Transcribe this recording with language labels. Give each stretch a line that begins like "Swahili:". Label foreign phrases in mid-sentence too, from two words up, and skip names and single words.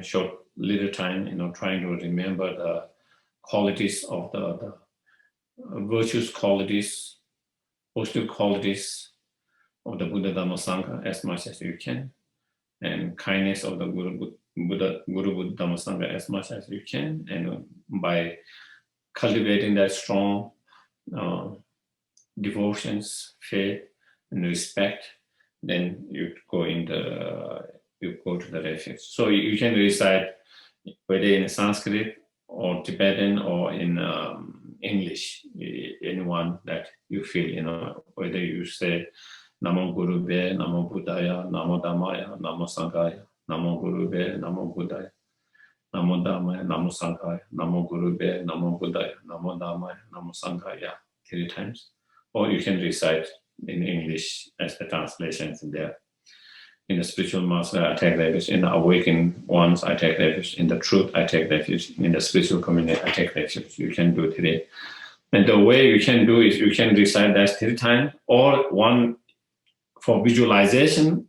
English: little time, you know, trying to remember the qualities of the virtuous qualities, positive qualities of the Buddha, Dharma, Sangha as much as you can, and kindness of the Guru, Buddha, Dharma, Sangha as much as you can, and by cultivating that strong devotions, faith, and respect, then you go to the refuge. So you can recite whether in Sanskrit or Tibetan or in English, anyone that you feel, you know, whether you say
Sanskrit: Namo Gurube, Namo Buddhaya, Namo Dhammaya, Namo Sanghaya, Namo Gurube, Namo Buddhaya, Namo Dhammaya, Namo Sanghaya, Namo Gurube, Namo Buddhaya, Namo Dhammaya, Namo Sanghaya,
English: 3 times. Or you can recite in English as the translations in there. In the spiritual master, I take refuge. In the awakened ones, I take refuge. In the truth, I take refuge. In the spiritual community, I take refuge. You can do it today. And the way you can do is you can recite that 3 times, or one for visualization.